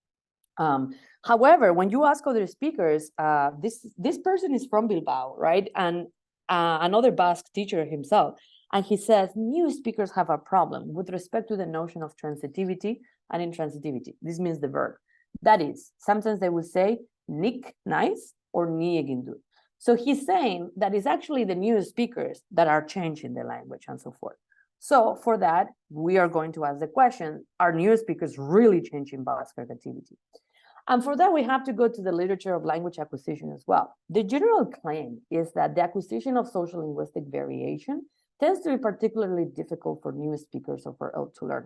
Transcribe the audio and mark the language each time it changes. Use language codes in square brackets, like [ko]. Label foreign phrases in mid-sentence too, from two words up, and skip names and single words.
[en] However, when you ask other speakers, this person is from Bilbao, right? And another Basque teacher himself, and he says new speakers have a problem with respect to the notion of transitivity and intransitivity. This means the verb. That is, sometimes they will say nik, nice, or [eu] ni egin dut. [en] So he's saying that it's actually the new speakers that are changing the language and so forth. So for that, we are going to ask the question, are new speakers really changing Basque activity? And for that, we have to go to the literature of language acquisition as well. The general claim is that the acquisition of social linguistic variation tends to be particularly difficult for new speakers or for to learn.